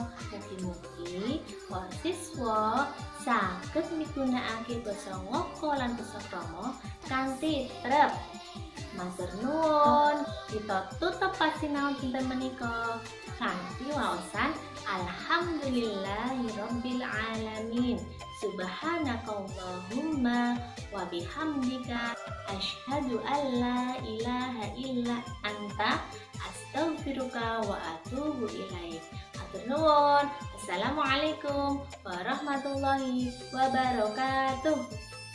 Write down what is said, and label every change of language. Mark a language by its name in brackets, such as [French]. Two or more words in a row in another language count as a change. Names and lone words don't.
[Javanese] mugi-mugi para siswa saged migunakake basa ngoko lan basa krama kanthi trep. Matur nuwun, kita tutup sinau dinten menika kanthi waosan [Arabic] الحمد لله رب العالمين. سبحانك اللهم وبحمدك أشهد أن لا إله إلا أنت أستغفرك وأتوب إليك. [Javanese] Matur nuwun. [Arabic] السلام عليكم ورحمة الله وبركاته.